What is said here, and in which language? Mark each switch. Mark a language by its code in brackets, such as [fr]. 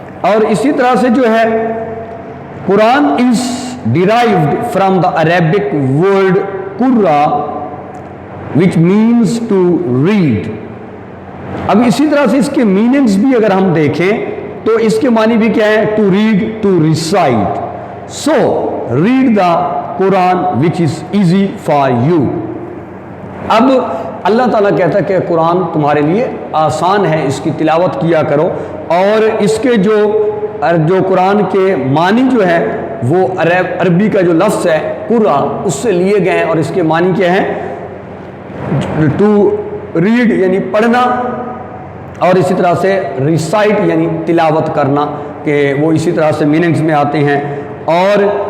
[ur] اور اسی طرح سے جو ہے [en] Quran is derived from the Arabic word qurra which means to read. [ur] اب اسی طرح سے اس کے میننگز بھی اگر ہم دیکھیں تو اس کے معنی بھی کیا ہے، [en] to read, to recite. So read the Quran which is easy for you. [ur] اب اللہ تعالیٰ کہتا ہے کہ قرآن تمہارے لیے آسان ہے، اس کی تلاوت کیا کرو. اور اس کے جو قرآن کے معنی جو ہے وہ عربی کا جو لفظ ہے قرآ اس سے لیے گئے ہیں، اور اس کے معنی کیا ہیں، ٹو ریڈ یعنی پڑھنا، اور اسی طرح سے ریسائٹ یعنی تلاوت کرنا، کہ وہ اسی طرح سے میننگز میں آتے ہیں. اور